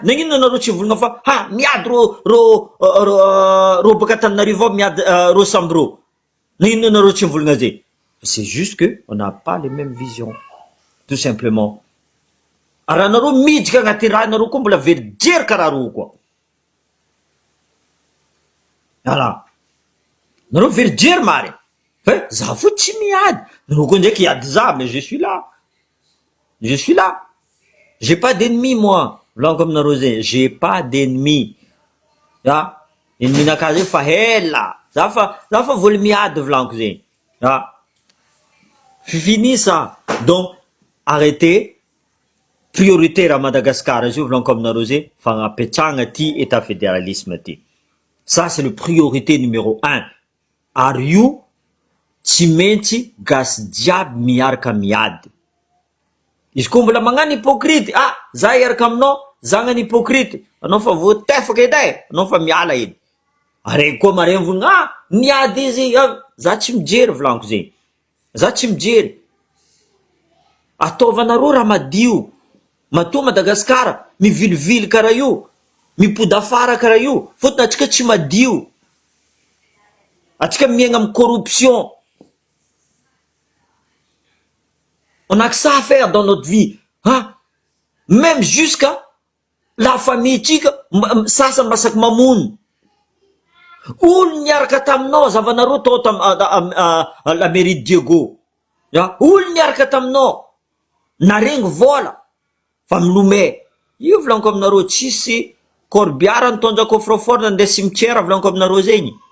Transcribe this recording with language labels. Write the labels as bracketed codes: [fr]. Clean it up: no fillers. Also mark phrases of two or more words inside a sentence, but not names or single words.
[mg] Nagnino anareo tsy volagna fa miady ro baka Antananarivo ao miady ro samby ro, nagnino anareo tsy volagna zay? [fr] C'est juste que on n'a pas les mêmes visions, tout simplement. [mg] Raha anareo midika agnaty raha anareo koa mbola very jery karaha ro koa, voilà nareo very jery mary fa za fo tsy miady, nareo koa ndraiky iady za, [fr] mais je suis là, j'ai pas d'ennemi moi, [mg] volaniko aminareo zegny, [fr] j'ai pas d'ennemi, ennemi [mg] naka zegny fa hela, za fa voly miady volaniko zegny, [fr] fini ça. Donc arrêtez, prioritaire à Madagascar [mg] izy io volaniko aminareo zegny, fagnapetrahagna ty [fr] état fédéralisme [mg] ty, [fr] ça c'est le priorité numéro 1. [mg] Ary io tsy maintsy gasy jiaby miaraka miady. Izy koa mbola magnano hypocrite, za iaraka aminao, za agnano hypocrite, anao fa voatefaka edy anao fa miala edy, araiky koa maregny volagna miady izy, za tsy mijery volaniko zegny, za tsy mijery. Ataovanareo raha madio, matoa Madagasikara mivilivily karaha io, mipody afara karaha io, fotony atsika tsy madio, atsika miaigna amin'ny corruption. [fr] On a que ça à faire dans notre vie. Hein? Même jusqu'à la famille [mg] tika, sasa masak mamono. Olo niaraka taminao, zavanareo tao [fr] la mairie de Diego. [mg] Olo niaraka taminao, narengy vola, fa milomay. Io volaniko aminareo tsisy corbiara nitondra coffre-fort nandeha cimetière volaniko aminareo zegny.